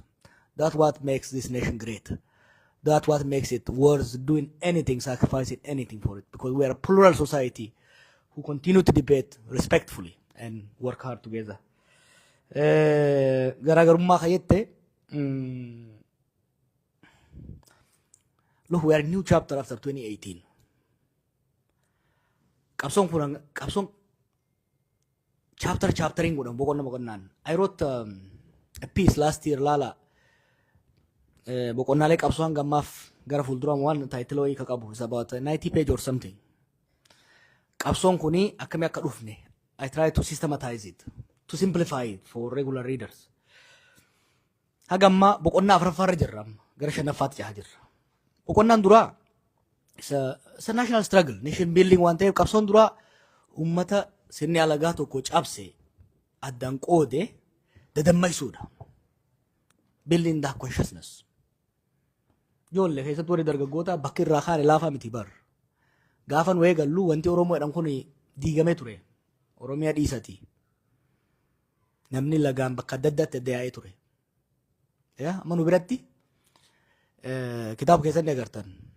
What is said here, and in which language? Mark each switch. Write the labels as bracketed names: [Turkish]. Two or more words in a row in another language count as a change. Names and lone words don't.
[English] That's what makes this nation great. That's what makes it worth doing anything, sacrificing anything for it, because we are a plural society who continue to debate respectfully and work hard together. [Oromo] Garagarummaa kayette, [English] look, we are in a new chapter after 2018. [Oromo] Kapsong chaptering godhan boqonna boqonnaan. [English] I wrote a piece last year [Oromo] lala boqonnaalee qabsoon gammaaf gara fuulduraan waan title wayii ka qabu. [English] It's about 90 page or something. [Oromo] Qabsoon kuni akkami akka dhufne [English] I try to systematize it, to simplify it for regular readers. [Oromo] Hagamma boqonnaa afuraffaarra jirra gara shanaffaatti jaha jirra. Boqonnaan duraa [English] it's a national struggle, nation building one [Oromo] ta'eef qabsoon duraa ummata sirni alagaa tokko cabse addaan qoode dadammaysuudha. [English] Building that consciousness. [Oromo] Ijoollee keessatti warri dargaggoota bakki irraa kaane laafaa miti bar. Gaafan wayii gallu wanti Oromoo jedhamu kun diigamee ture. Oromiyaa dhiisati. Namni lagaan bakka adda addaatti adda yaa'ee ture. Amma nu biratti kitaaba keessatti agartan.